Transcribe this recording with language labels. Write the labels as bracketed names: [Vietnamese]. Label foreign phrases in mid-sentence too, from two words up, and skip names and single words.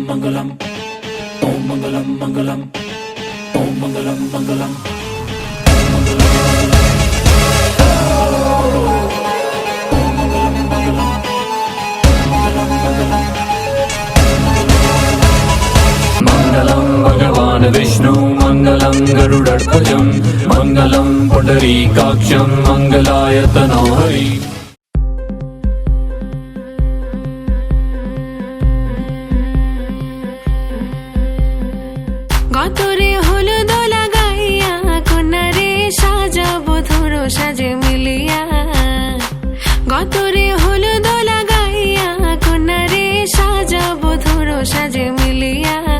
[Sanskrit] Mangalam, Om Mangalam Mangalam, Om Mangalam Mangalam, Om Mangalam Mangalam, Mangalam Mangalam. Mangalam Bhagavan Vishnu, Mangalam Garudarpajam, Mangalam Pundarikaksham, Mangalayatano Hari. [Bangla] গতরে হলুদ লাগাইয়া কোনারে সাজাবো ধরো সাজে মিলিয়া গতরে হলুদ লাগাইয়া কোনারে সাজাবো ধরো সাজে মিলিয়া